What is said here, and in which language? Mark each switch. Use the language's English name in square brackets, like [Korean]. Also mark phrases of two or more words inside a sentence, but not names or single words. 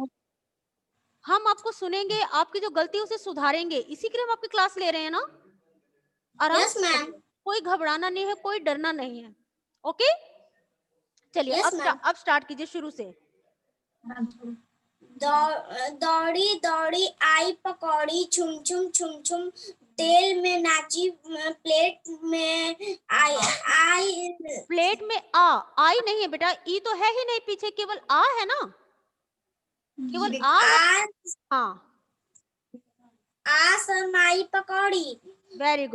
[Hindi] हम आपको सुनेंगे, आपकी जो गलती है उसे सुधारेंगे, इसी के लिए हम आपकी क्लास ले रहे हैं ना। आराम यस से मैम। करिए, कोई घबराना नहीं है, कोई डरना नहीं है। ओके, चलिए [English] yes ma'am. [Hindi] अब स्टार्ट कीजिए शुरू से। दौड़ी दौड़ी आई पकौड़ी, छुम छुम छुम छुम तेल में नाची, प्लेट में आई। प्लेट में आई नहीं है बेटा, ई तो है ही नहीं, पीछे केवल आ है ना, केवल आ है। हाँ, आ शर्माई पकौड़ी। [English] very good,